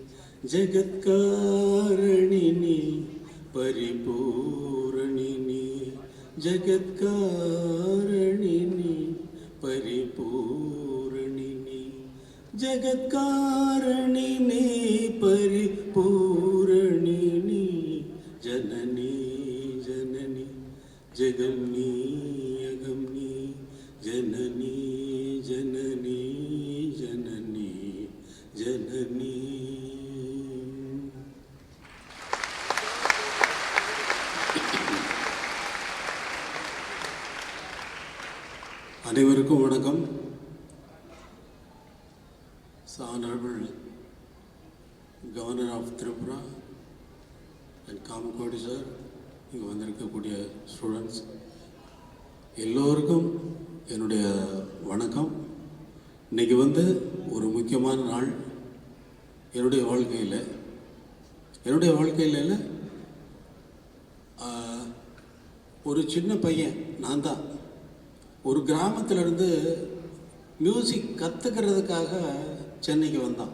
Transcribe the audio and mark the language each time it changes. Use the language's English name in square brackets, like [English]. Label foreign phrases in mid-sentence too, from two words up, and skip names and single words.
[Sanskrit] जगत्कारिणिनी परिपूरणिनी जगत्कारिणिनी परिपूरणिनी जगत्कारिणिनी परिपूरणिनी जननी जननी जगम्नी अगम्नी जननी जननी जननी जननी. [Tamil] அனைவருக்கும் வணக்கம். [English] Honorable Governor of Tripura and Kamakodi sir, [Tamil] இங்கே வந்திருக்கக்கூடிய ஸ்டூடெண்ட்ஸ் எல்லோருக்கும் என்னுடைய வணக்கம். இன்றைக்கி ஒரு முக்கியமான நாள் என்னுடைய வாழ்க்கையில் ஒரு சின்ன பையன் நான் தான் ஒரு கிராமத்திலேருந்து மியூசிக் கற்றுக்கிறதுக்காக சென்னைக்கு வந்தான்.